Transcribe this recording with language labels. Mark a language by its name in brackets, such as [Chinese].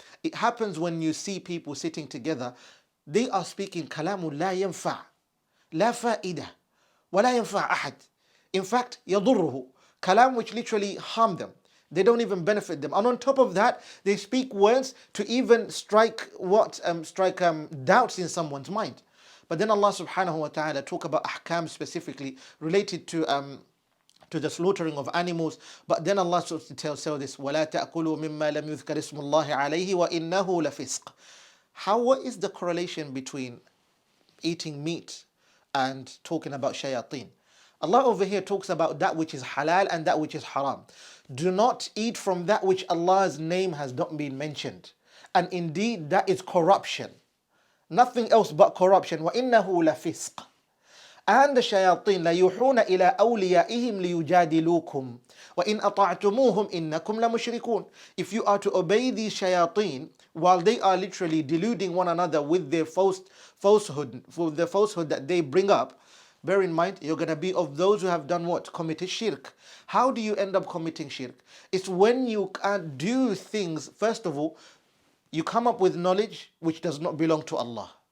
[English] It happens when you see people sitting together. They are speaking [Arabic] كلام لا ينفع, لا فائدة, ولا ينفع أحد. [English] In fact, يضره, kalam which literally harm them. They don't even benefit them. And on top of that, they speak words to even strike doubts in someone's mind. But then Allah subhanahu wa ta'ala talk about ahkam specifically related to the slaughtering of animals. But then Allah tells this, [Arabic] وَلَا تَأْكُلُوا مِمَّا لَمْ يُذْكَرِ اسْمُ اللَّهِ عَلَيْهِ وَإِنَّهُ لَفِسْقٌ. [English] What is the correlation between eating meat and talking about shayateen? Allah over here talks about that which is halal and that which is haram. Do not eat from that which Allah's name has not been mentioned. And indeed, that is corruption. Nothing else but corruption. [Arabic] وَإِنَّهُ لَفِسْقٌ. [English] And the shayateen [Arabic] لَيُوحُونَ إِلَىٰ أَوْلِيَائِهِمْ لِيُجَادِلُوكُمْ وَإِنْ أَطَعْتُمُوهُمْ إِنَّكُمْ لَمُشْرِكُونَ. [English] If you are to obey these shayateen, while they are literally deluding one another with their falsehood that they bring up, bear in mind, you're going to be of those who have done what? Committed shirk. How do you end up committing shirk? It's when you can't do things, first of all, you come up with knowledge which does not belong to Allah.